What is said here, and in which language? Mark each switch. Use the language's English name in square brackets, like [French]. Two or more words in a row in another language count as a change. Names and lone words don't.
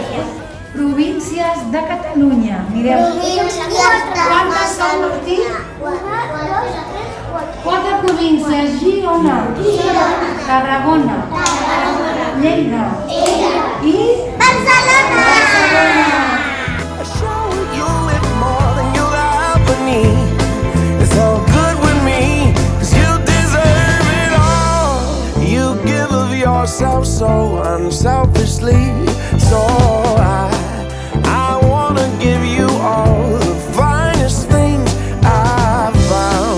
[Catalan] Províncies de Catalunya. Mireu, quantes són, Martí? 4 províncies: Girona, Tarragona, Lleida i Barcelona. [English] It's all good with me, 'cause you deserve it all. You give of yourself so unselfishly. So I wanna give you all the finest things I've found.